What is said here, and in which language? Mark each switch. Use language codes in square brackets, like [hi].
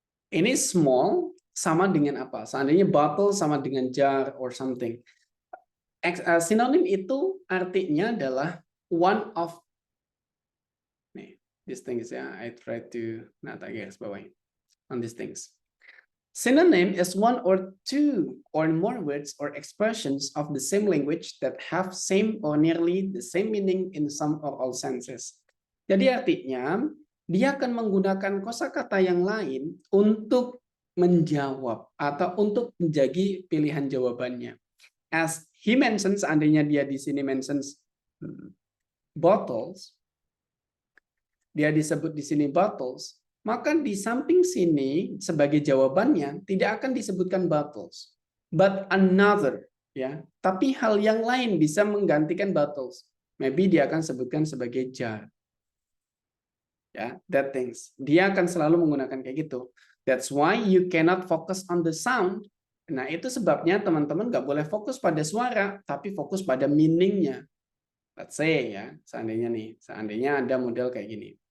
[id] Ini small sama dengan apa? Seandainya bottle sama dengan jar [en] or something. [id] Sinonim itu artinya adalah [en] one of. These things ya, I try to [id] tak garis bawahi [en] on these things. Synonym is one or two or more words or expressions of the same language that have same or nearly the same meaning in some or all senses. [id] Jadi artinya dia akan menggunakan kosakata yang lain untuk menjawab atau untuk menjadi pilihan jawabannya. [en] As he mentions, [id] seandainya dia di sini mentions bottles, dia disebut di sini bottles, maka di samping sini sebagai jawabannya tidak akan disebutkan bottles, [en] but another, [id] ya. Tapi hal yang lain bisa menggantikan bottles. Maybe dia akan sebutkan sebagai jar. Ya, [en] that things. [id] Dia akan selalu menggunakan kayak gitu. [en] That's why you cannot focus on the sound. [id] Nah, itu sebabnya teman-teman nggak boleh fokus pada suara, tapi fokus pada meaning-nya. [en] Let's say [id] ya, seandainya ada model kayak gini.